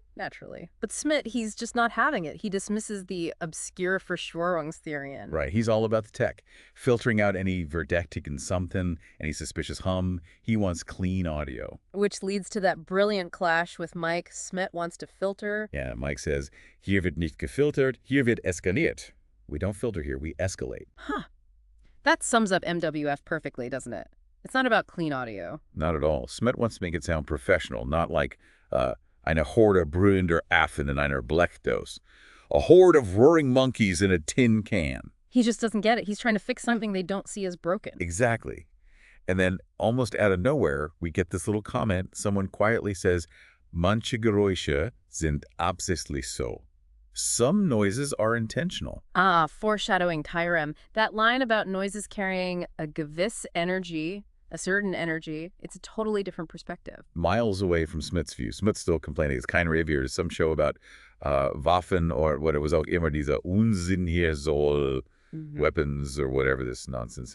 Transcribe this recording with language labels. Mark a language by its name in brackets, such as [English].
[English] Naturally. But Schmidt, he's just not having it. He dismisses the obscure [German] Verschwörungstheorien. [English] Right, he's all about the tech. Filtering out any [German] verdächtigen [English] something, any suspicious hum. He wants clean audio. Which leads to that brilliant clash with Mike. Schmidt wants to filter. Yeah, Mike says, [German] hier wird nicht gefiltert, hier wird eskaliert. [English] We don't filter here, we escalate. Huh. That sums up MWF perfectly, doesn't it? It's not about clean audio. Not at all. Schmidt wants to make it sound professional, not like [German] eine Horde brüllender Affen in einer Blechdoos. [English] A horde of roaring monkeys in a tin can. He just doesn't get it. He's trying to fix something they don't see as broken. Exactly. And then, almost out of nowhere, we get this little comment. Someone quietly says, [German] manche Geräusche sind absichtlich so. [English] Some noises are intentional. Ah, foreshadowing Tyrem. That line about noises carrying a [German] gewiss [English] energy, a certain energy, it's a totally different perspective. Miles away from Smith's view. Smith's still complaining. It's [German] kein Revier. [English] There's some show about [German] Waffen [English] or what it was [German] auch immer dieser Unsinn hier soll, [English] weapons or whatever this nonsense is.